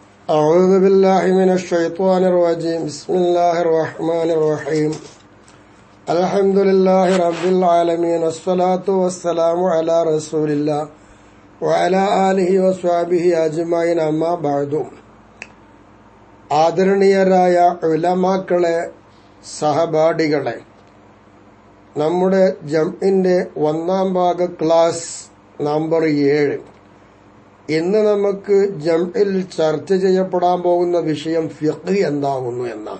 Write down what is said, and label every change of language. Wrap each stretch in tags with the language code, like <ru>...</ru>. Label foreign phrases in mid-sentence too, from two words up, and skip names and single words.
<ar>أعوذ بالله من الشيطان الرجيم بسم الله الرحمن الرحيم الحمد لله رب العالمين والصلاة والسلام على رسول الله وعلى آله وصحبه أجمعين أما بعد</ar> <ml>ആദരണീയരായ ഉലമാക്കളെ, സഹപാഠികളെ, നമ്മുടെ ജംഇന്റെ ഒന്നാം ഭാഗ ക്ലാസ് നമ്പർ 7. ഇന്ന് നമുക്ക് ജംഇൽ ചർച്ച ചെയ്യപ്പെടാൻ പോകുന്ന വിഷയം ഫിഖ് എന്താകുന്നു എന്നാണ്.</ml>